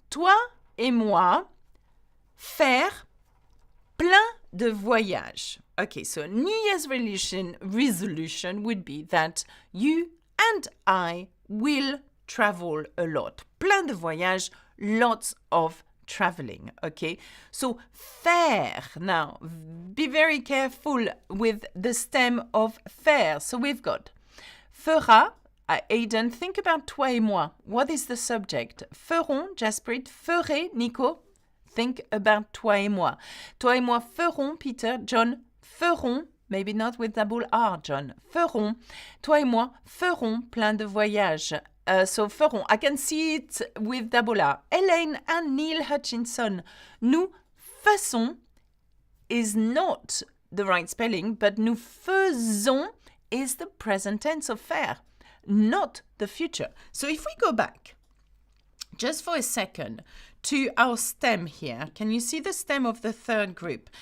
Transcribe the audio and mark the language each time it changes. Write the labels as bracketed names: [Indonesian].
[French] Toi et moi, faire plein de voyages. [English] Okay, so New Year's resolution would be that you and I will travel a lot. [French] Plein de voyages, [English] lots of traveling, okay? So, faire. Now, be very careful with the stem of faire. So, we've got fera. Aidan, think about [French] toi et moi. [English] What is the subject? Feront, Jasprit. Ferai, Nico. Think about [French] toi et moi. Toi et moi ferons, Peter. John, feront. [English] Maybe not with double R, John. [French] Feront. Toi et moi ferons plein de voyages. [English] So ferons. I can see it with double R. Elaine and Neil Hutchinson. [French] Nous faisons [English] is not the right spelling, but nous faisons is the present tense of faire, not the future. So if we go back, just for a second, to our stem here, can you see the stem of the third group?